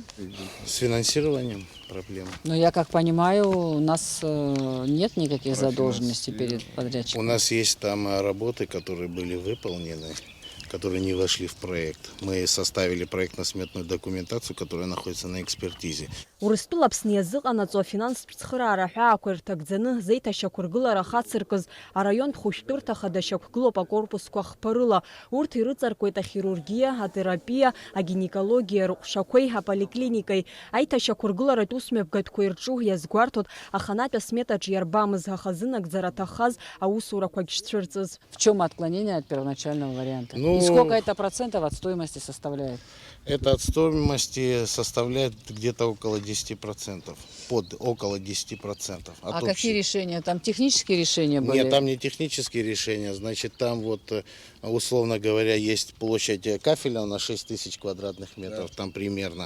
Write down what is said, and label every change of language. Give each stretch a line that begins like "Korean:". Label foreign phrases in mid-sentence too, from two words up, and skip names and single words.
Russian: С финансированием проблемы. Ну, я как понимаю, у нас нет никаких задолженностей перед подрядчиком. У нас есть там работы, которые были выполнены, которые не вошли в проект. Мы составили проектно-сметную документацию, которая находится на экспертизе.
Abkhazian: Урыстәыла Аԥсны иазыҟанаҵо афинанстә цхыраара ҳәаақәа ирҭагӡаны зеиҭашьақәыргылара хацыркыз араионтә хәышәтәырҭа хадашьақәгылоуп акорпусқәа хԥарыла. Урҭ ирыҵаркуеит ахирургиа, атерапиа, агинекологиа рҟәшақәеи, аполиклиникеи. Аиҭашьақәыргыларатә усмҩаԥгатәқәа ирҿу иазгәарҭоит аханатәи асметаҿы иарбамыз, аха зынагӡара аҭаххаз аусурақәагь шцәырҵыз.
Russian: В чем отклонение от первоначального варианта? Ну, и сколько это процентов от стоимости составляет? Это от стоимости составляет где-то около 10%. Около 10%. А какие решения? Там технические решения были? Нет, там не технические решения. Значит, там вот, условно говоря, есть площадь кафеля на 6000 квадратных метров, там примерно.